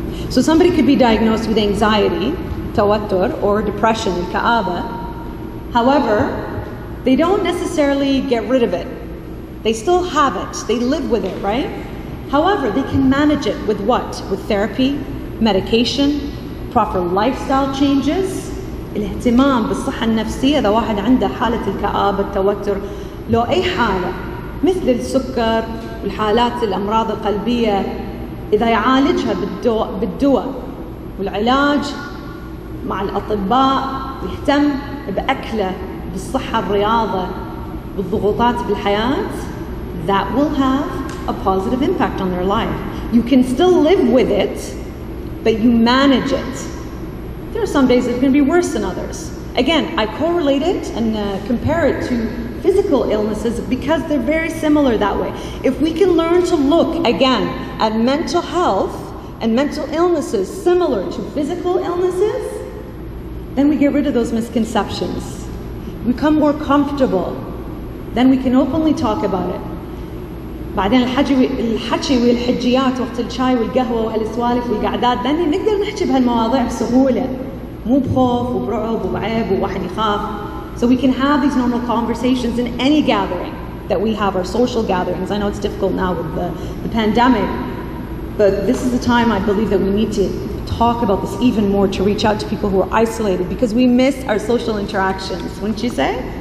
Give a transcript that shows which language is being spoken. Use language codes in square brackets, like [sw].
[en] So somebody could be diagnosed with anxiety, tawattur, or depression, ka'aba. However, they don't necessarily get rid of it. They still have it. They live with it, right? However, they can manage it with what? With therapy, medication, proper lifestyle changes. [ar] الاهتمام بالصحة النفسية إذا واحد عنده حالة الكآبة التوتر لو أي حالة مثل السكر والحالات الأمراض القلبية إذا يعالجها بالدواء والعلاج مع الأطباء يهتم بأكله بالصحة الرياضة بالضغوطات بالحياة, [en] that will have a positive impact on their life. You can still live with it, but you manage it. There are some days it's going to be worse than others. Again, I correlate it and compare it to physical illnesses because they're very similar that way. If we can learn to look, again, at mental health and mental illnesses similar to physical illnesses, then we get rid of those misconceptions. We become more comfortable. Then we can openly talk about it. [ar] بعدين الحكي والحجيات وقت الشاي والقهوة وهالسوالف والقعدات then نقدر نحكي بهالمواضيع بسهولة مو بخوف وبرعب وبعيب وواحد يخاف. [en] So we can have these normal conversations in any gathering that we have, our social gatherings. I know it's difficult now with the pandemic, but this is the time I believe that we need to talk about this even more, to reach out to people who are isolated because we miss our social interactions, wouldn't you say?